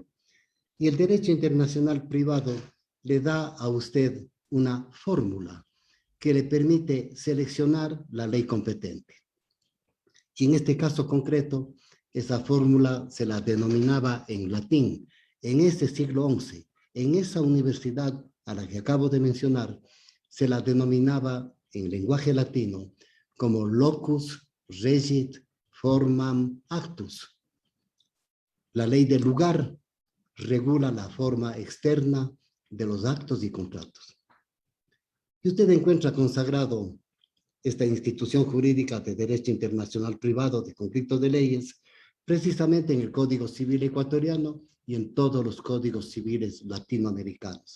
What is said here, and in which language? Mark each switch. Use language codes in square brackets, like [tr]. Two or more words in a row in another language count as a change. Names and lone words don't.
[es] Y el derecho internacional privado le da a usted una fórmula que le permite seleccionar la ley competente. Y en este caso concreto, esa fórmula se la denominaba en latín. En este siglo XI, en esa universidad a la que acabo de mencionar, se la denominaba en lenguaje latino como [la] locus regit formam actus. [es] La ley del lugar regula la forma externa de los actos y contratos. Y usted encuentra consagrado esta institución jurídica de derecho internacional privado de conflictos de leyes precisamente en el Código Civil ecuatoriano y en todos los códigos civiles latinoamericanos.